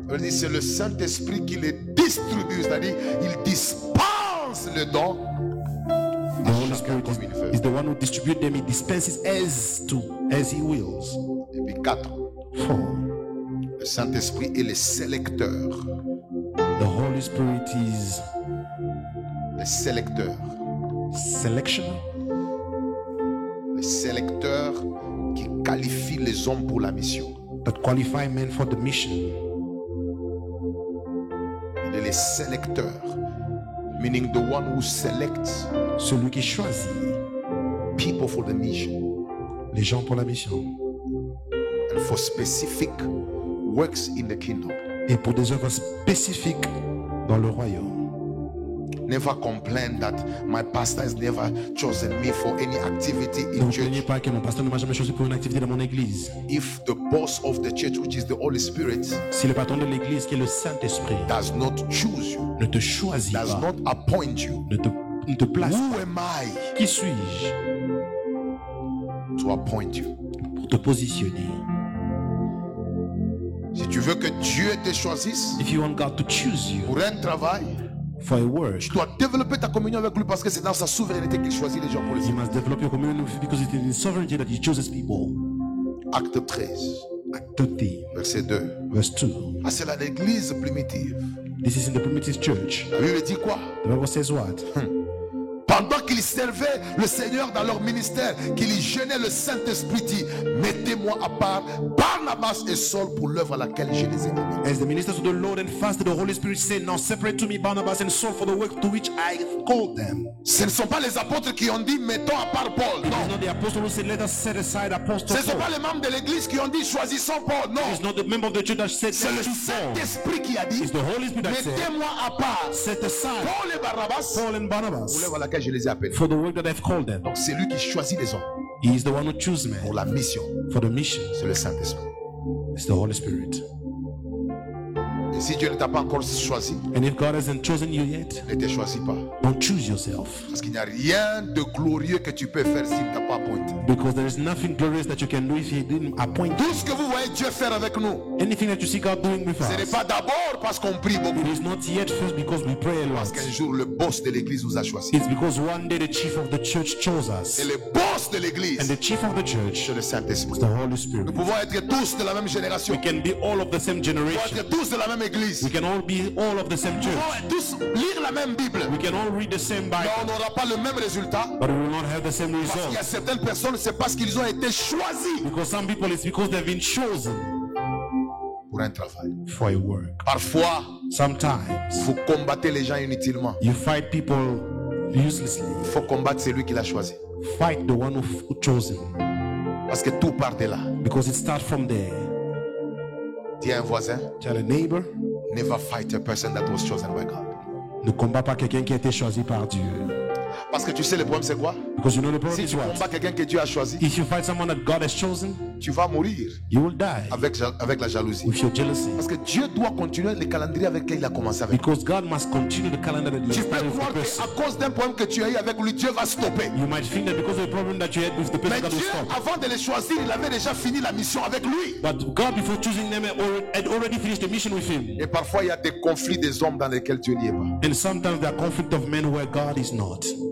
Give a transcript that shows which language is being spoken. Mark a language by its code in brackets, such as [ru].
[fr] C'est le Saint-Esprit qui les distribue, c'est-à-dire il dispense le don. [en] The Holy Spirit is the one who distributes them. He dispenses as he wills. [fr] Et puis 4. 4. Le Saint-Esprit est le sélecteur. [en] The Holy Spirit is [fr] le sélecteur. [en] Selection. [fr] Le sélecteur qui qualifie les hommes pour la mission. [en] That qualify men for the mission. [fr] Il est le sélecteur, [en] meaning the one who selects. [fr] Celui qui choisit [en] people for the mission. [fr] Les gens pour la mission. [en] And for specific works in the kingdom. [fr] Et pour des œuvres spécifiques dans le royaume. [en] Never complain that my pastor has never chosen me for any activity in church. [fr] Ne craignez pas que mon pasteur ne m'a jamais choisi pour une activité dans mon église. [en] If the boss of the church, which is the Holy Spirit, [fr] si le patron de l'église qui est le Saint-Esprit, [en] does not choose you, [fr] ne te choisit [en] does [fr] pas, [en] not appoint you, [fr] ne te place [en] who [fr] pas. [en] am I? [fr] Qui suis-je [en] to appoint you? [fr] Pour te positionner. Si tu veux que Dieu te choisisse, [en] if you want God to choose you [fr] pour un travail, [en] for a work, [fr] tu dois développer ta communion avec lui parce que c'est dans sa souveraineté qu'il choisit les gens pour les [en] you must develop your communion because it is in sovereignty that he chooses people. [fr] Acte 13, Acte 13, verset 2. [en] verse 2. [fr] Ah, c'est là l'église primitive. [en] This is in the primitive church. [fr] La Bible dit quoi? [en] The Bible says what? [fr] Pendant qu'ils servaient le Seigneur dans leur ministère, qu'ils jeûnaient, le Saint-Esprit dit, mettez-moi à part Barnabas et Saul pour l'œuvre à laquelle je les ai mis. [en] As the ministers of the Lord and fasted, the Holy Spirit said, now separate to me Barnabas and Saul for the work to which I called them. [fr] Ce ne sont pas les apôtres qui ont dit, mettons à part Paul. [en] It is [fr] Non. [en] not the apostle who said, let us set aside apostle [fr] Ce ne sont pas [en] Paul. [fr] les membres de l'église qui ont dit, choisissons Paul. Non. [en] is not the member of the church that said, [fr] C'est le [en] let's choose Paul. [fr] Saint-Esprit qui a dit, [en] It's the Holy Spirit that said, [fr] mettez-moi à part [en] set aside [fr] Paul et Barnabas [en] Paul and [fr] Barnabas l'œuvre à laquelle je les ai appelés. [en] for the work that I've called them. [fr] Donc c'est lui qui choisit les hommes [en] He is the one who chooses [fr] pour [en] men [fr] la mission. [en] for the mission. [fr] C'est le Saint-Esprit. [en] It's the Holy Spirit. [fr] Et si Dieu ne t'a pas encore choisi, [en] And if God hasn't chosen you yet, [fr] ne te choisis pas. [en] don't choose yourself. [fr] Parce qu'il n'y a rien de glorieux que tu peux faire s'il ne t'a pas appointé. [en] Because there is nothing glorious that you can do if He didn't appoint you. [fr] Tout ce que vous voyez Dieu faire avec nous, [en] Anything that you see God doing with [fr] ce n'est [en] us, [fr] pas d'abord parce qu'on prie beaucoup. [en] it is not yet first because we pray a lot. [fr] Parce qu'un jour, le boss de l'église nous a choisis. [en] It's because one day the chief of the church chose us. [fr] Et le boss de l'église, [en] And the chief of the church [fr] c'est le [en] is [fr] Saint-Esprit. [en] the Holy Spirit. [fr] Nous pouvons être tous de la même génération. [en] We can be all of the same [fr] Nous pouvons [en] generation. [fr] être tous de la même église. [en] We can all be all of the same [fr] Nous [en] church. [fr] pouvons tous lire la même Bible. [en] We can all read the same [fr] Mais [en] Bible, [fr] on n'aura pas le même résultat. [en] but we will not have the same [fr] Parce qu'il y a [en] results. [fr] certaines personnes, c'est parce qu'ils ont été choisis [en] Because some people, it's because they've been chosen [fr] pour un travail. [en] for a work. [fr] Parfois, [en] Sometimes [fr] vous combattez les gens inutilement. [en] you fight people uselessly. [fr] Il faut combattre celui qui l'a choisi. [en] Fight the one who chose him. [fr] Parce que tout part de là. [en] Because it starts from there. [fr] Dis à un voisin, [en] Tell a neighbor, never fight a person that was chosen by God. [fr] ne combat pas quelqu'un qui a été choisi par Dieu. Parce que tu sais le problème c'est quoi? [en] Because you know the problem [fr] Si [en] is [fr] tu [en] what? [fr] combats quelqu'un que Dieu a choisi, [en] If you fight someone that God has chosen, [fr] tu vas mourir [en] you will die [fr] avec la jalousie. [en] with your jealousy. [fr] Parce que Dieu doit continuer le calendrier avec lequel il a commencé avec. [en] Because God must continue the calendar that He [fr] Tu [en] has [fr] peux [en] started with [fr] croire [en] the person. [fr] qu'à cause d'un problème que tu as eu avec lui, Dieu va stopper. [en] You might think that because of the problem that you had with the person, [fr] Mais [en] God will [fr] Dieu, [en] stop. [fr] avant de les choisir, il avait déjà fini la mission avec lui. [en] But God, before choosing them, had already finished the mission with Him. [fr] Et parfois, il y a des conflits des hommes dans lesquels Dieu n'y est pas. [en] And sometimes there are conflict of men where God is not.